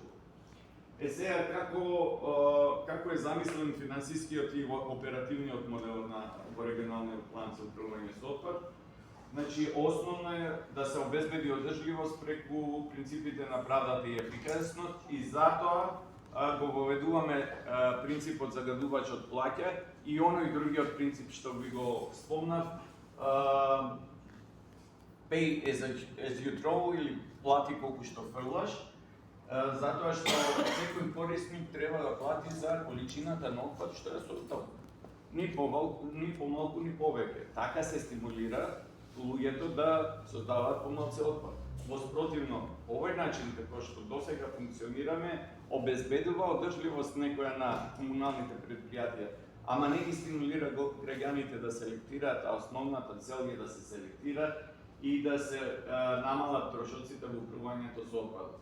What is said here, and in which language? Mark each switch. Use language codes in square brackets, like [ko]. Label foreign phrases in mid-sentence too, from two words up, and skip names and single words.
[mk] Сега како е замислен финансискиот и оперативниот модел во регионалниот план за управување со отпад? Значи, основно е да се обезбеди одржливост преку принципите на правдата и ефикасност и затоа го воведуваме принципот загадувачот плаќа и оној другиот принцип што ви го спомнав, [en] pay as you throw [mk] или плати колку што фрлаш, затоа што секој корисник треба да плати за количината на отпад што е создал. Ни помалку, ни повеќе. Така се стимулира луѓето да создаваат помалку отпад. Воспротивно, овој начин како што досега функционираме, обезбедува одржливост некоја на комуналните предпријатија, ама не ги стимулира граѓаните да селектираат, а основната цел е да се селектира и да се намалат трошоците во управувањето со отпадот.